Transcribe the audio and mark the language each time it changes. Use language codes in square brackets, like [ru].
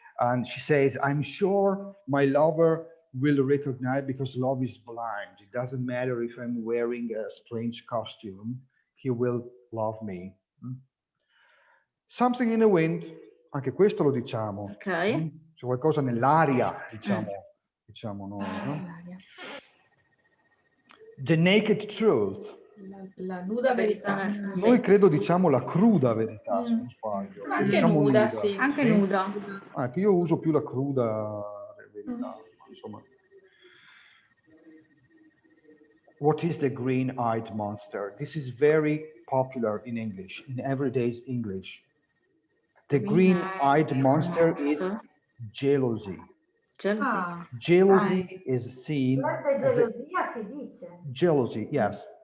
[en] And she says, I'm sure my lover will recognize, because love is blind. It doesn't matter if I'm wearing a strange costume, he will love me. Something in the wind, [it] anche questo lo diciamo. Ok. C'è qualcosa nell'aria, diciamo noi, no? [en] The naked truth. [it] La nuda verità. Noi credo diciamo la cruda verità, se non sbaglio. Anche Diciamo nuda, sì. Anche nuda. Anche io uso più la cruda verità, insomma. [en] What is the green-eyed monster? This is very popular in English, in everyday English. The green-eyed monster is jealousy. Jealousy is seen as a jealousy, yes.